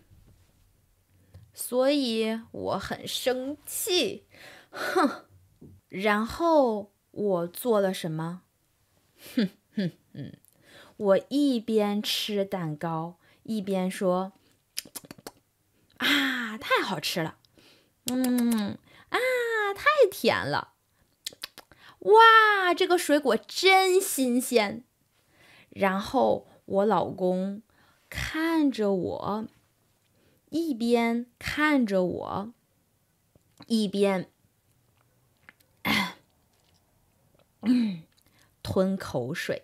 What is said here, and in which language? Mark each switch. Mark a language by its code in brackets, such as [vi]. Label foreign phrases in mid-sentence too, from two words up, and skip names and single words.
[zh] 所以我很生氣，然後我做了什麼？我一邊吃蛋糕，一邊說：“太好吃了，太甜了，哇，這個水果真新鮮。” 然後我老公看着我，一邊看着我，一邊吞口水。